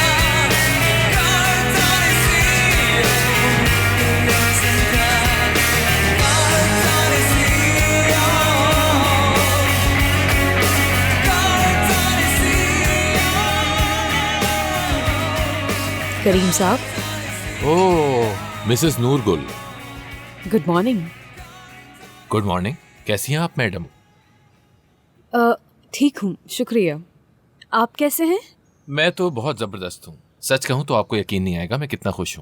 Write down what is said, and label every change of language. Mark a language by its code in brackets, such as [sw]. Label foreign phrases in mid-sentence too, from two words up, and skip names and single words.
[tr] Kar tanesi yok, her yazında. Kar tanesi yok. Kar tanesi yok. [ur] کریم صاحب, اوہ مسز نورگل, [en] Good morning. Good morning. [ur] کیسی ہیں آپ میڈم? ٹھیک ہوں، شکریہ۔ آپ کیسے ہیں? میں تو بہت زبردست ہوں۔ سچ کہوں تو آپ کو یقین نہیں آئے گا میں کتنا خوش ہوں.